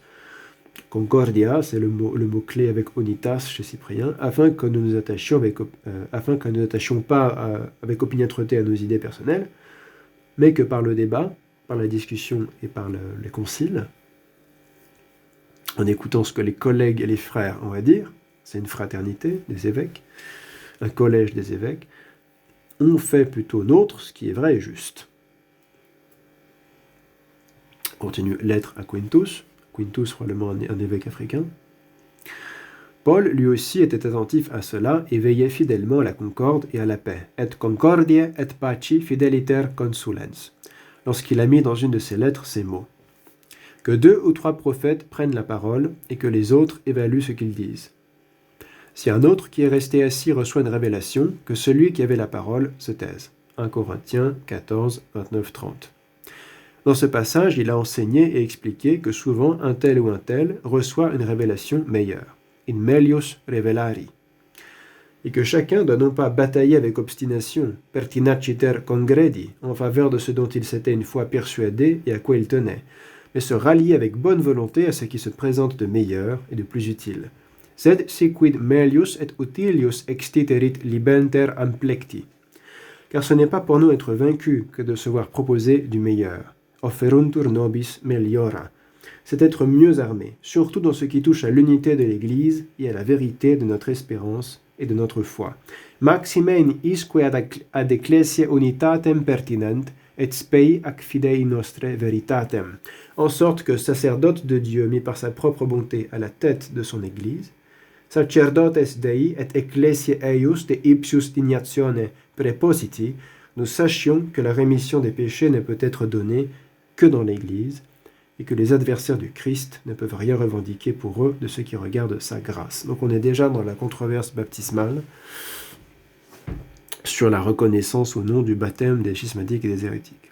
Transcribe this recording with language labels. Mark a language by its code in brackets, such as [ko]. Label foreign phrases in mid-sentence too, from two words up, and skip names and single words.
[fr] Concordia, c'est le mot-clé avec unitas chez Cyprien, afin que nous nous attachions pas avec opiniâtreté à nos idées personnelles, mais que par le débat, par la discussion et par les conciles, en écoutant ce que les collègues et les frères ont à dire, c'est une fraternité des évêques, un collège des évêques, on fait plutôt nôtre ce qui est vrai et juste. Continue lettre à Quintus, probablement un évêque africain. Paul, lui aussi, était attentif à cela et veillait fidèlement à la concorde et à la paix. [la] Et concordiae et paci fideliter consulens. [fr] Lorsqu'il a mis dans une de ses lettres ces mots. Que 2 ou 3 prophètes prennent la parole et que les autres évaluent ce qu'ils disent. Si un autre qui est resté assis reçoit une révélation, que celui qui avait la parole se taise. 1 Corinthiens 14, 29, 30. Dans ce passage, il a enseigné et expliqué que souvent un tel ou un tel reçoit une révélation meilleure. [la] In melius revelari. [fr] Et que chacun doit non pas batailler avec obstination, [la] pertinaciter congredi, [fr] en faveur de ce dont il s'était une fois persuadé et à quoi il tenait, mais se rallier avec bonne volonté à ce qui se présente de meilleur et de plus utile. [la] Sed siquid melius et utilius extiterit libenter amplecti. [fr] Car ce n'est pas pour nous être vaincus que de se voir proposer du meilleur. [la] Offeruntur nobis meliora. [fr] C'est être mieux armé, surtout dans ce qui touche à l'unité de l'Église et à la vérité de notre espérance et de notre foi. [la] Maximein isque ad ecclesia unitatem pertinent, et spei ac fidei nostre veritatem. [fr] En sorte que, sacerdote de Dieu mis par sa propre bonté à la tête de son Église, [la] sacerdotes Dei et ecclesia eius de ipsius dignatione prepositi, [fr] nous sachions que la rémission des péchés ne peut être donnée que dans l'Église, et que les adversaires du Christ ne peuvent rien revendiquer pour eux de ce qui regarde sa grâce. Donc on est déjà dans la controverse baptismale sur la reconnaissance ou non du baptême des schismatiques et des hérétiques.